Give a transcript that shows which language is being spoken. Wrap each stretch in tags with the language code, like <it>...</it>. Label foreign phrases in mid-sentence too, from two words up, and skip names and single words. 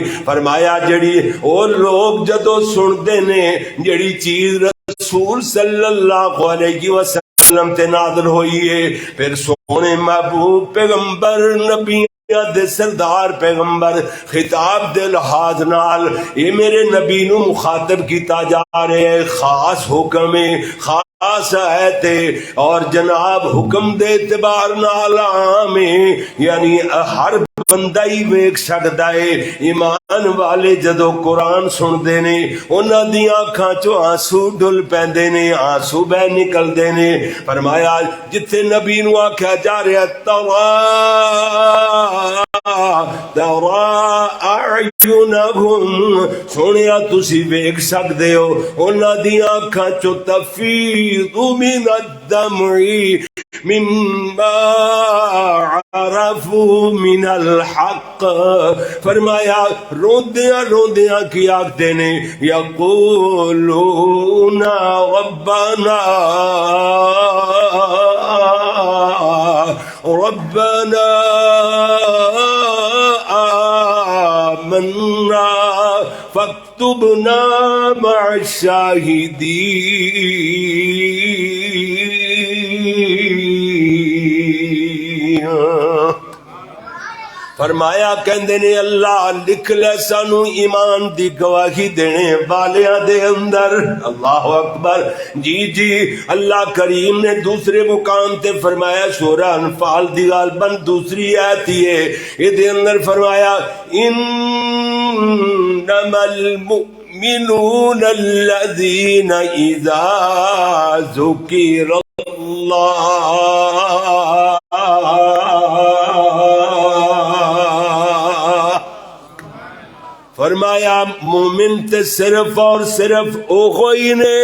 <pa>فرمایا جڑی او لوگ جدو سن دے نے جڑی چیز رسول</pa> <ar>صلی اللہ علیہ وسلم</ar> <pa>تے نازل ہوئی ہے, پھر سونے محبوب پیغمبر نبی دے سردار پیغمبر خطاب دے لحاظ نال اے میرے نبی نو مخاطب کیتا جا رہے ہے. خاص حکم ہے, خاص آیت ہے, اور جناب حکم دے اعتبار نال عام ہے, یعنی ہر بندہ ہی ویکھ سکدا ہے. ایمان والے جدو قرآن سن دے نے انہاں دیاں اکھاں چوں آنسو ڈل پیندے نے, آنسو بہ نکلدے نے. فرمایا جتھے نبی نو آکھیا جا رہا</pa> <ar>ترا اعینہم,</ar> <pa>سونیا تسی ویکھ سکدے ہو انہاں دیاں اکھاں چوں</pa> <ar>تفیض من الدمع مما عرفوا من الحق.</ar> <pa>فرمایا روندیاں روندیاں کی آکھدے نے</pa> <ar>یقولون ربنا ربنا آمنا فاكتبنا مع الشاہدین.</ar> <pa>فرمایا کہندے نے اللہ لکھ لے سانو ایمان دی گواہی دینے والیاں دے اندر.</pa> <ar>اللہ اکبر.</ar> <pa>جی اللہ کریم نے دوسرے مقام تے فرمایا سورہ انفال دی غالباً دوسری آیت ہے, یہ دے اندر فرمایا</pa> <ar>انما المؤمنون الذین اذا ذکر اللہ</ar> <pa>فرمایا مومن تے صرف اور صرف او کوئی نے.</pa>